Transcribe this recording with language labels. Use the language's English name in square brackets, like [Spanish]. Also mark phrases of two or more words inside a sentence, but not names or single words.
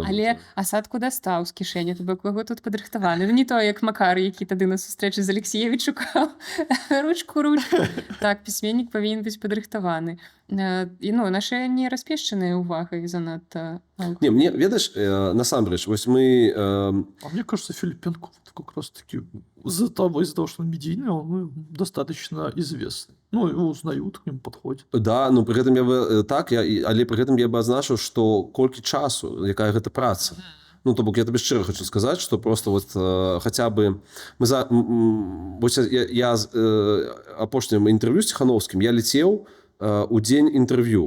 [Belarusian] Але асадку дастаў з кішэні, то бок яго тут падрыхтаваны. Ну, не то, як Макар, які тады на сустрэчы з Алексеевіч шукаў. Ручку. Так, пісьменнік павінен быць падрыхтаваны. І, ну, наша не распешчаная ўвагай занадта. Не, мне, ведаеш, насамрэч, вось мы... [Russian] А мне кажется, Филипенко как раз-таки из-за того, что он медийный, он достаточно известный. Ну, его узнают, к нему подходят. [Belarusian] Да, ну, при гэтым я бы так, але при гэтым я бы азначыў, што колькі часу, якая гэта праца. Ну, то бок, я табе шчыра хочу сказаць, што просто вот хаця бы... Вось я апошнім інтэрв'ю з Ціхановскім, я летеў у дзень інтэрв'ю.